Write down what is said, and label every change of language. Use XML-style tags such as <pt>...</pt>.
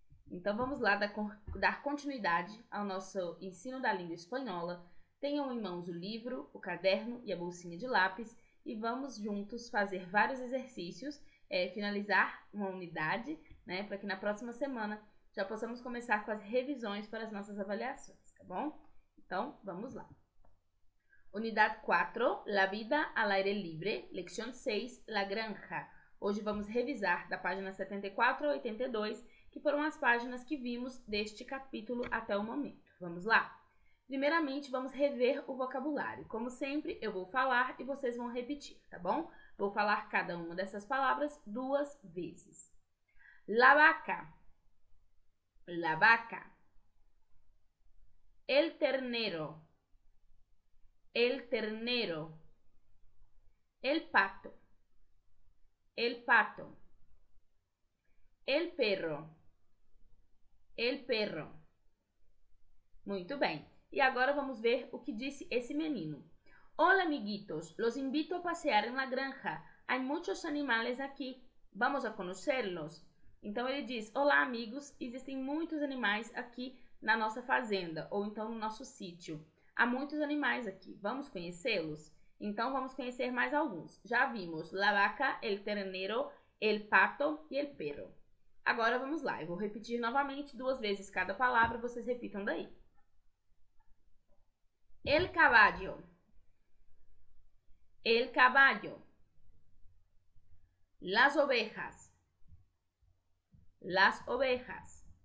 <pt>Então vamos lá dar continuidade ao nosso ensino da língua espanhola. Tenham em mãos o livro, o caderno e a bolsinha de lápis e vamos juntos fazer vários exercícios, finalizar uma unidade, né, para que na próxima semana já possamos começar com as revisões para as nossas avaliações, tá bom? Então, vamos lá.</pt> <es>Unidade 4, La vida al aire libre, lección 6, La granja.</es> <pt>Hoje vamos revisar da página 74 a 82, que foram as páginas que vimos deste capítulo até o momento. Vamos lá? Primeiramente, vamos rever o vocabulário. Como sempre, eu vou falar e vocês vão repetir, tá bom? Vou falar cada uma dessas palavras 2 vezes.</pt> <es>La vaca. La vaca. El ternero. El ternero. El pato. El pato. El perro. El perro.</es> <pt>Muito bem. E agora vamos ver o que disse esse menino.</pt> <es>Hola, amiguitos. Los invito a pasear en la granja. Hay muchos animales aqui. Vamos a conocerlos.</es> <pt>Então ele diz: olá, amigos. Existem muitos animais aqui na nossa fazenda ou então no nosso sítio. Há muitos animais aqui. Vamos conhecê-los? Então vamos conhecer mais alguns. Já vimos</pt> <es>la vaca, el ternero, el pato e el perro.</es> <pt>Agora vamos lá. Eu vou repetir novamente 2 vezes cada palavra. Vocês repitam daí.</pt> <es>El caballo. El caballo. Las ovejas. Las ovejas.</es>